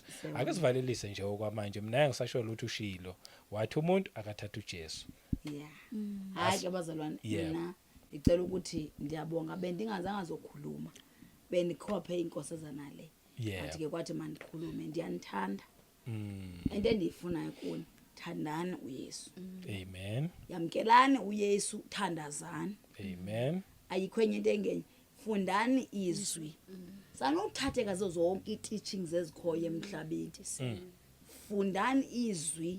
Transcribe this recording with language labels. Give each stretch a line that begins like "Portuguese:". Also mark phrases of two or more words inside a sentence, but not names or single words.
Zulu: Ake sivalelise nje okwamanje mina ngisasho ukuthi ushilo wathi umuntu akathatha uJesu.
English: Yeah.
Xhosa: Hayi ke bazalwane mina ngicela ukuthi ndiyabonga bendingazange zokhuluma. Bendikhophe inkosazana le. Athi ke kwathi mandikhulume ndiyanithanda. Into endiyifunayo kuni thandani uYesu. Amen. Yamkelani uYesu, thandazani. Amen. Ayikho enye into engenye. Fundani izwi. Sanokuthatheka zonke i-teachings ezikhoyo emhlabeni. Fundani izwi.